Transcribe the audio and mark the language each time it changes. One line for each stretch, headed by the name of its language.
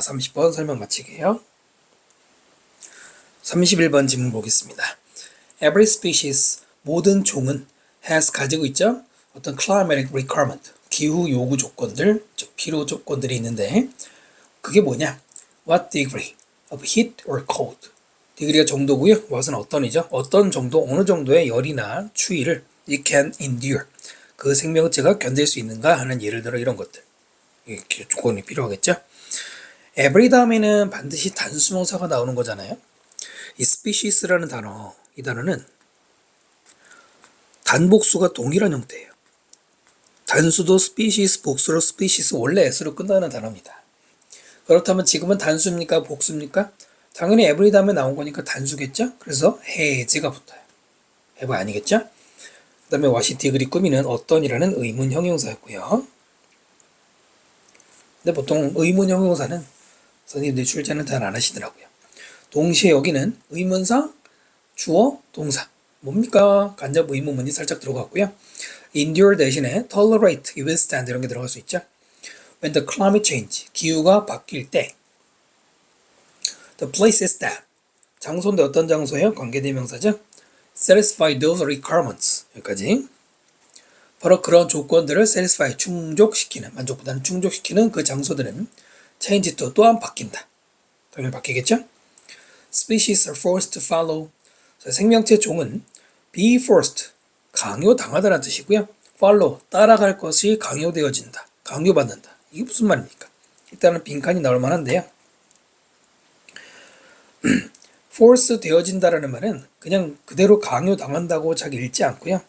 Korean: 30번 설명 마치게요. 31번 질문 보겠습니다.
English: Every species,
Korean: 모든 종은
English: has
Korean: 가지고 있죠. 어떤
English: climatic requirement,
Korean: 기후 요구 조건들, 즉 필요 조건들이 있는데 그게 뭐냐?
English: What degree of heat or cold?
Korean: degree가 정도고요. what은 어떤이죠? 어떤 정도, 어느 정도의 열이나 추위를
English: it can endure.
Korean: 그 생명체가 견딜 수 있는가 하는 예를 들어 이런 것들. 이렇게 조건이 필요하겠죠. every 다음에는 반드시 단수명사가 나오는 거잖아요. 이 species라는 단어, 이 단어는 단복수가 동일한 형태예요. 단수도 species, 복수로 species, 원래 s로 끝나는 단어입니다. 그렇다면 지금은 단수입니까? 복수입니까? 당연히 every 다음에 나온 거니까 단수겠죠? 그래서 has가 붙어요. have 아니겠죠? 그 다음에 와시티 그리 꾸미는 어떤이라는 의문 형용사였고요. 근데 보통 의문 형용사는 선생님들 출제는 잘 안 하시더라고요. 동시에 여기는 의문사, 주어, 동사. 뭡니까? 간접 의문문이 살짝 들어갔고요. endure 대신에 tolerate, withstand 이런 게 들어갈 수 있죠.
English: When the climate change,
Korean: 기후가 바뀔 때.
English: The place is that.
Korean: 장소인데 어떤 장소예요? 관계대명사죠.
English: Satisfy those requirements.
Korean: 여기까지. 바로 그런 조건들을 satisfy, 충족시키는, 만족보다는 충족시키는 그 장소들은 change to 또한 바뀐다. 당연히 바뀌겠죠?
English: Species are forced to follow.
Korean: 자, 생명체 종은
English: be forced,
Korean: 강요당하다는 뜻이고요. follow, 따라갈 것이 강요되어진다. 강요받는다. 이게 무슨 말입니까? 일단은 빈칸이 나올 만한데요. force 되어진다라는 말은 그냥 그대로 강요당한다고 잘 읽지 않고요.